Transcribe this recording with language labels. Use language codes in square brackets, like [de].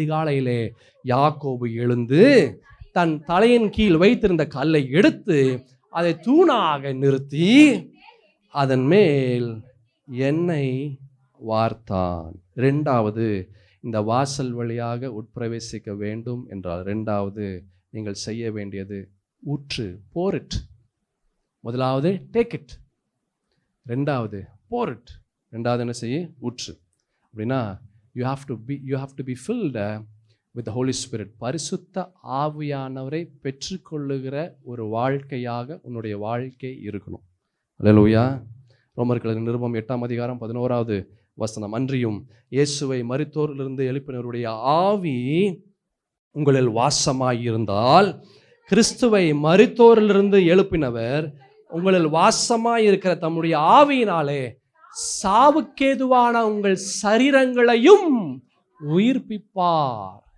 [ta] அதிகாலையிலே யாக்கோபு எழுந்து தன் தலையின் கீழ் வைத்திருந்த கல்லை எடுத்து அதை தூணாக நிறுத்தி அதன் மேல் எண்ணெய் வார்த்தான். 2வது, இந்த வாசல் வழியாக உட்பிரவேசிக்க வேண்டும் என்றால் 2வது நீங்கள் செய்ய வேண்டியது ஊற்று, [en] pour it. [ta] முதலாவது [en] take it, [ta] 2வது [en] pour it. [ta] 2வது என்ன செய்ய? ஊற்று. அப்படின்னா [en] you have to be filled with the Holy Spirit. [ta] பரிசுத்த ஆவியானவரை பெற்றுக்கொள்ளுகிற ஒரு வாழ்க்கையாக உன்னுடைய வாழ்க்கை இருக்கணும். அல்லேலூயா. ரோமர்கள் நிருபம் 8ஆம் அதிகாரம் 11வது வசனம், அன்றியும் இயேசுவை மரித்தோரிலிருந்து எழுப்பினவருடைய ஆவி உங்களில் வாசமாயிருந்தால், கிறிஸ்துவை மரித்தோரிலிருந்து எழுப்பினவர் உங்களில் வாசமாயிருக்கிற தம்முடைய ஆவியினாலே சாவுக்கேதுவான உங்கள் சரீரங்களையும் உயிர்ப்பிப்பார்.